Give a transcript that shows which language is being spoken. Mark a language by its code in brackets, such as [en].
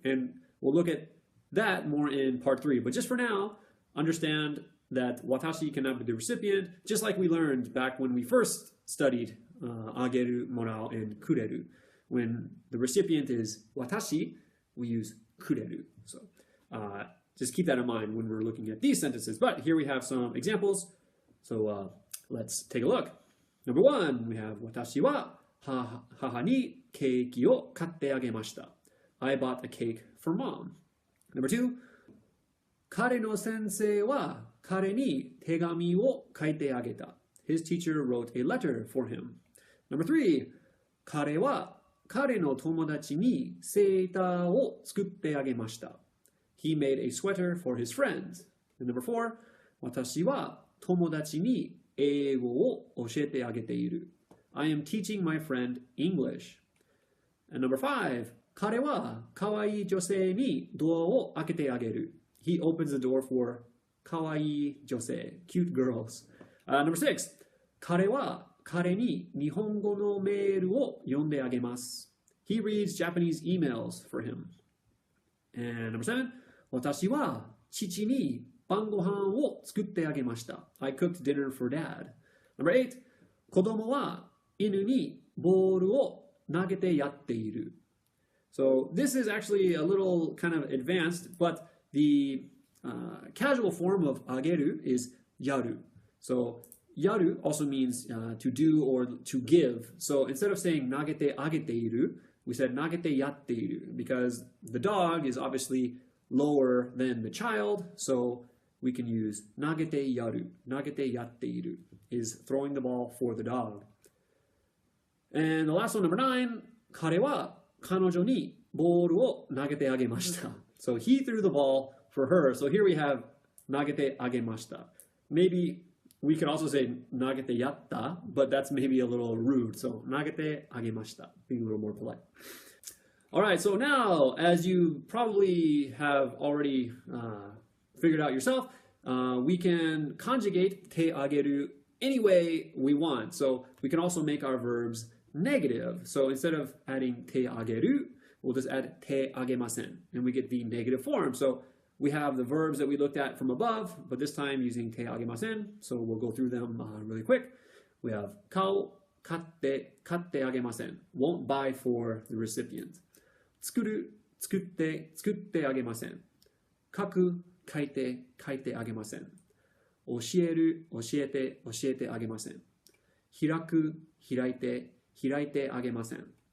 [en] And we'll look at that more in part 3. But just for now, understand that watashi cannot be the recipient, just like we learned back when we first studied ageru, morau, and kureru. When the recipient is watashi, we use kureru. So just keep that in mind when we're looking at these sentences. But here we have some examples. So let's take a look. Number one, we have [ja] 私は母にケーキを買ってあげました。 [en] I bought a cake for mom. Number two, [ja] 彼の先生は彼に手紙を書いてあげた。 [en] His teacher wrote a letter for him. Number three, [ja] 彼は彼の友達にセーターを作ってあげました。 [en] He made a sweater for his friends. And number four, [ja] 私は友達に英語を教えてあげている。 [en] I am teaching my friend English. And number five, [ja] 彼は可愛い女性にドアを開けてあげる。 [en] He opens the door for [ja] 可愛い女性, [en] cute girls. Number six, [ja] 彼は彼に日本語のメールを読んであげます。 [en] He reads Japanese emails for him. And number seven, [ja] 私は父に晩ご飯を作ってあげました。 [en] I cooked dinner for dad. Number eight, [ja] 子供は犬にボールを投げてやっている。 [en] So this is actually a little kind of advanced, but the casual form of あげる is やる. So やる also means to do or to give. So instead of saying [ja] 投げてあげている, [en] we said [ja] 投げてやっている [en] because the dog is obviously lower than the child. So we can use [ja] 投げてやる, 投げてやっている [en] is throwing the ball for the dog. And the last one, number nine, [ja] 彼は彼女にボールを投げてあげました. [en] So he threw the ball for her. So here we have [ja] 投げてあげました. [en] Maybe we could also say [ja] 投げてやった, [en] but that's maybe a little rude. So [ja] 投げてあげました, [en] being a little more polite. All right, so now, as you probably have already figured out yourself, we can conjugate てあげる any way we want. So we can also make our verbs negative. So instead of adding てあげる, we'll just add てあげません, and we get the negative form. So we have the verbs that we looked at from above, but this time using てあげません. So we'll go through them really quick. We have [ja] 買ってあげません. [en] Won't buy for the recipient. [ja] 作ってあげません.書いてあげません. 教えてあげません.開いてあげません.